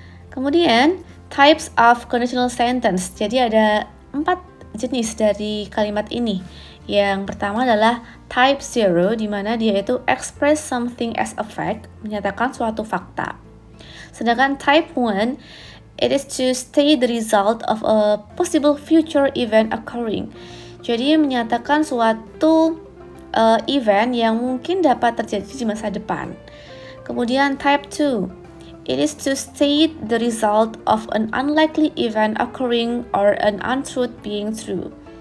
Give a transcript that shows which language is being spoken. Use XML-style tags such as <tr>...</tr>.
<id>Kemudian,</id> <en>types of conditional sentence.</en> <id>Jadi ada 4 jenis dari kalimat ini. Yang pertama adalah type 0, di mana dia itu</id> <en>express something as a fact,</en> <id>menyatakan suatu fakta. Sedangkan</id> <en>type 1, it is to state the result of a possible future event occurring.</en> <id>Jadi menyatakan suatu event yang mungkin dapat terjadi di masa depan. Kemudian</id> <en>type 2, it is to state the result of an unlikely event occurring or an untruth being true.</en>